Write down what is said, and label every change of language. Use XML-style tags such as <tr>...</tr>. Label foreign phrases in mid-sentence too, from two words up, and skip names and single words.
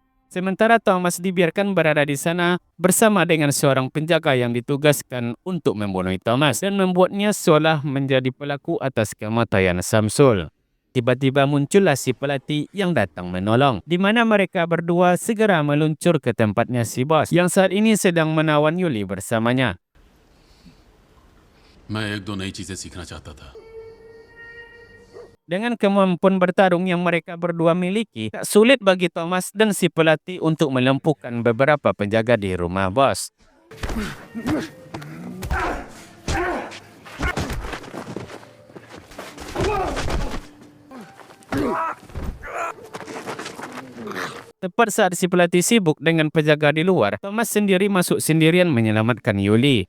<id>Sementara Thomas dibiarkan berada di sana bersama dengan seorang penjaga yang ditugaskan untuk membunuh Thomas dan membuatnya seolah menjadi pelaku atas kematian Samsul. Tiba-tiba muncullah si pelatih yang datang menolong, di mana mereka berdua segera meluncur ke tempatnya si bos yang saat ini sedang menawan Yuli bersamanya.</id> <hi>मैं एक दो नई चीजें सीखना चाहता था।</hi> <id>Dengan kemampuan bertarung yang mereka berdua miliki, tak sulit bagi Thomas dan si pelatih untuk melumpuhkan beberapa penjaga di rumah bos. Tepat saat si pelatih sibuk dengan penjaga di luar, Thomas sendiri masuk sendirian menyelamatkan Yuli.</id>